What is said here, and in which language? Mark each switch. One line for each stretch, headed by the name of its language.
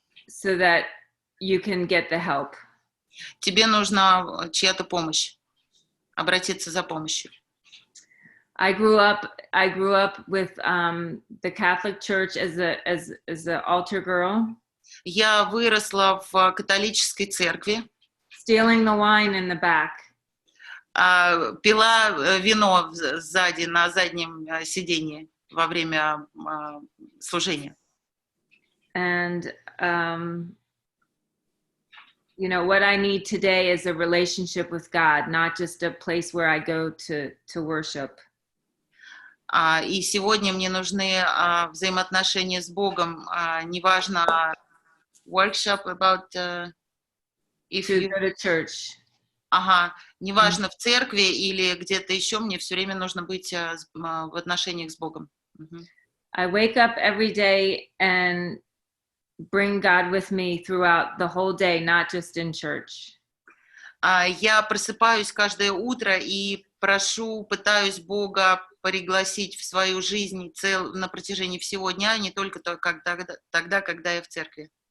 English: So that you can get the help.
Russian: Тебе нужна чья-то помощь. Обратиться за помощью.
English: I grew up with the Catholic Church as a altar girl.
Russian: Я выросла в католической церкви.
English: Stealing the wine in the back.
Russian: Пила вино сзади, на заднем сиденье во время служения.
English: And what I need today is a relationship with God, not just a place where I go to worship.
Russian: И сегодня мне нужны взаимоотношения с Богом. Неважно,
English: workshop about if to you go to church.
Russian: Ага, неважно в церкви или где-то еще, мне все время нужно быть в отношениях с Богом.
English: I wake up every day and bring God with me throughout the whole day, not just in church.
Russian: Я просыпаюсь каждое утро и пытаюсь Бога пригласить в свою жизнь на протяжении всего дня, не только тогда, когда я в церкви.